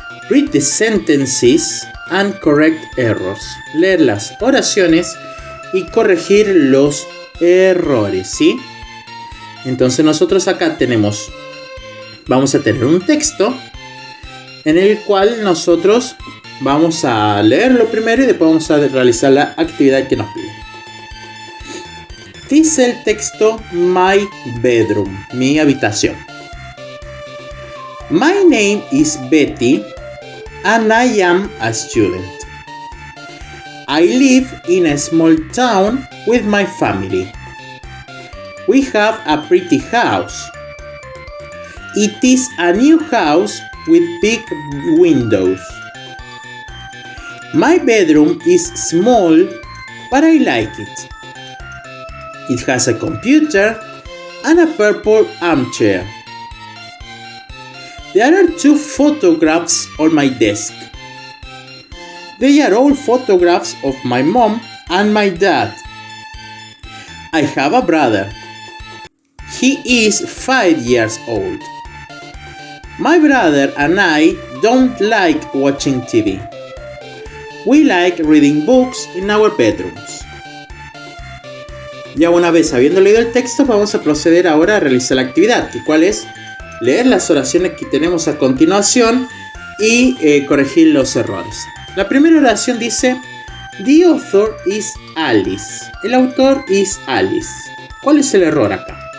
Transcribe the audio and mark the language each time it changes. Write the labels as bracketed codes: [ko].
[en] Read the sentences and correct errors. [es] Leer las oraciones y corregir los errores, ¿sí? Entonces nosotros acá vamos a tener un texto en el cual nosotros vamos a leerlo primero y después vamos a realizar la actividad que nos pide. Dice el texto [en] my bedroom, [es] mi habitación. [en] My name is Betty and I am a student. I live in a small town with my family. We have a pretty house. It is a new house with big windows. My bedroom is small, but I like it. It has a computer and a purple armchair. There are 2 photographs on my desk. They are all photographs of my mom and my dad. I have a brother. He is 5 years old. My brother and I don't like watching TV. We like reading books in our bedrooms. [es] Ya una vez habiendo leído el texto, vamos a proceder ahora a realizar la actividad, que cuál es leer las oraciones que tenemos a continuación y corregir los errores. La primera oración dice: [en] The author is Alice. [es] El autor es Alice. ¿Cuál es el error acá?